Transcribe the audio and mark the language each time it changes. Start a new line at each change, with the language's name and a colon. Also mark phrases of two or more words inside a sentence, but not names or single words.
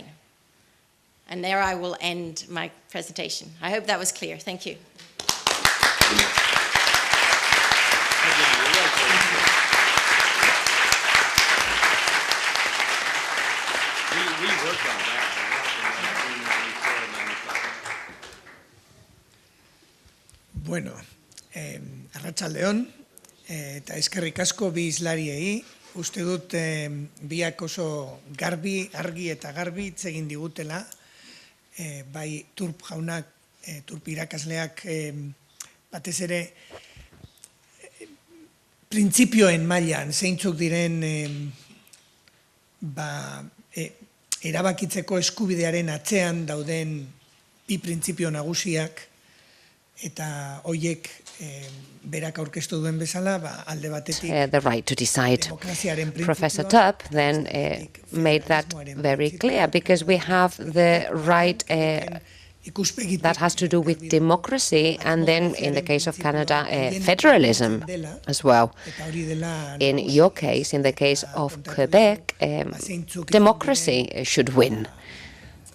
English: And there I will end my presentation. I hope that was clear. Thank you. We worked on that.
Basque: Bueno, arratsaldeon, eta eskerrik asko bi hizlariei. Uste dut biak oso argi eta garbi hitz egin digutela, bai Turp jaunak, Turp irakasleak batez ere printzipioen mailan zeintzuk diren erabakitzeko eskubidearen atzean dauden bi printzipio nagusiak, eta hoiek berak aurkeztu duen bezala, alde batetik
English: the right to decide. Professor Turp then made that very clear, because we have the right that has to do with democracy, and then in the case of Canada, federalism as well. In your case, in the case of Quebec, democracy should win.